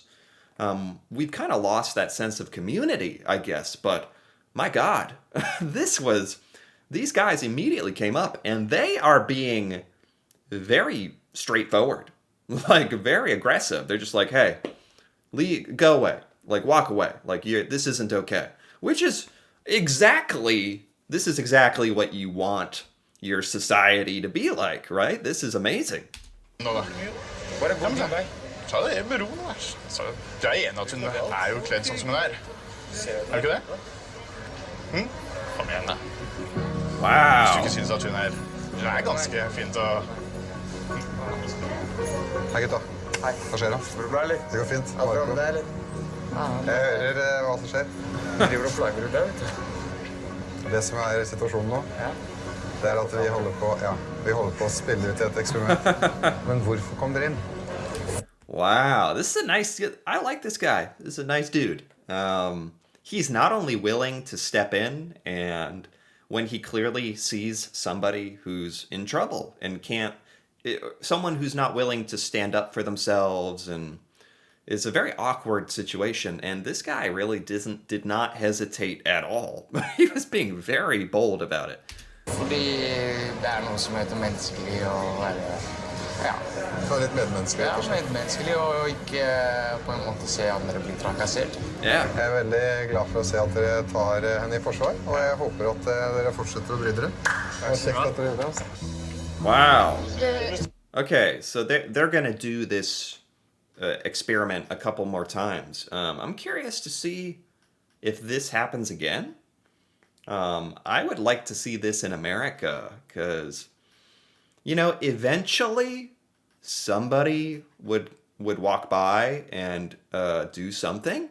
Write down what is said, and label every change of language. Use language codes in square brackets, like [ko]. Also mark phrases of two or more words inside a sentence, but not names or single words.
[en] We've kind of lost that sense of community, I guess, but my God, these guys immediately came up and they are being very straightforward, like very aggressive. They're just like, hey, go away, like walk away, like this isn't okay, which is exactly what you want your society to be like, right? This is amazing. [no] Nå da. Bare gå din vei. Ta det med ro, da. Du er enig at hun er jo kledd sånn som hun er. Er du ikke det? Kom igjen, da. Hvis du Wow. ikke synes at hun er ganske fin til å... Hei, gutta. Hei. Hva skjer da? Går det bra, eller? Det går fint. Alt bra med deg, eller? Jeg hører hva som skjer. Driver du og plager du deg, vet du? Det som er situasjonen nå, det er at vi holder på å spille ut et eksperiment. Men hvorfor kom dere inn? [en] Wow, I like this guy. This is a nice dude. He's not only willing to step in and when he clearly sees somebody who's in trouble and someone who's not willing to stand up for themselves, and it's a very awkward situation. And this guy really did not hesitate at all. He was being very bold about it. [no] Fordi det er noe som heter menneskelig å være... Ja. Ta litt medmenneskelig. Ja, medmenneskelig og ikke på en måte se andre bli trakassert. Yeah. Jeg er veldig glad for å se at dere tar henne i forsvar, og jeg håper at dere fortsetter å bry dere. Det var kjekt at dere gjorde det, altså. [en] Wow. Okay, so they're gonna do this experiment a couple more times. I'm curious to see if this happens again. I would like to see this in America because, eventually somebody would walk by and do something.